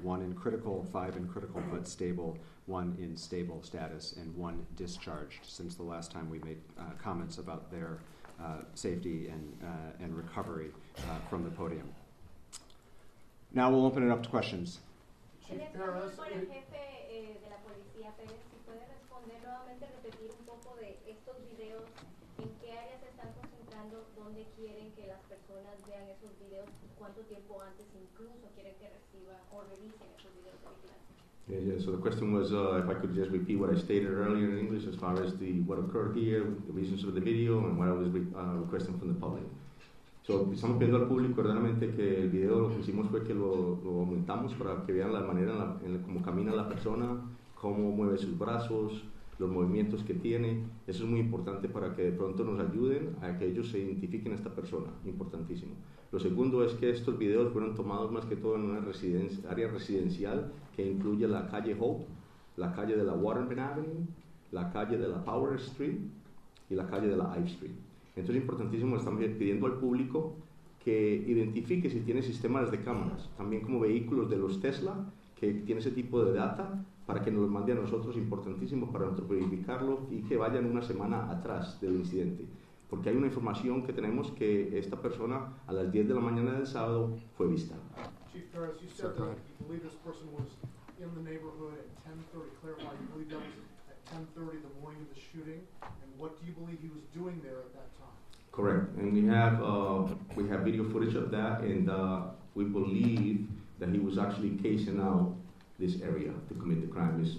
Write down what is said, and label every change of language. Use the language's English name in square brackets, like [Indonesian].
[English] 1 in critical, 5 in critical but stable, 1 in stable status, and 1 discharged since the last time we made comments about their safety and recovery from the podium. Now we'll open it up to questions. [Spanish] En español, por el jefe de la policía, Pérez, si puede responder nuevamente, repetir un poco de estos videos, en qué áreas se están concentrando, dónde quieren que las personas vean esos videos, cuánto tiempo antes incluso quieren que reciban o revisen esos videos de vigilancia. [English] Yeah, so the question was if I could just repeat what I stated earlier in English as far as what occurred here, the reasons for the video, and what I was requesting from the public. [Spanish] So, estamos pidiendo al público verdaderamente que el video lo que hicimos fue que lo aumentamos para que vean la manera en cómo camina la persona, cómo mueve sus brazos, los movimientos que tiene. Eso es muy importante para que de pronto nos ayuden a que ellos se identifiquen a esta persona, importantísimo. Lo segundo es que estos videos fueron tomados más que todo en una área residencial que incluye la calle Hope, la calle de la Waterman Avenue, la calle de la Power Street y la calle de la Ive Street. Entonces es importantísimo, estamos pidiendo al público que identifique si tiene sistemas de cámaras, también como vehículos de los Tesla, que tiene ese tipo de data para que nos lo mande a nosotros, importantísimo para nosotros verificarlo y que vayan una semana atrás del incidente. Porque hay una información que tenemos que esta persona a las 10 de la mañana del sábado fue vista. [English] Chief Ferris, you said that you believe this person was in the neighborhood at 10:30. Clarify, you believe that was at 10:30 the morning of the shooting? And what do you believe he was doing there at that time? Correct, and we have video footage of that, and we believe that he was actually casing out this area to commit the crime.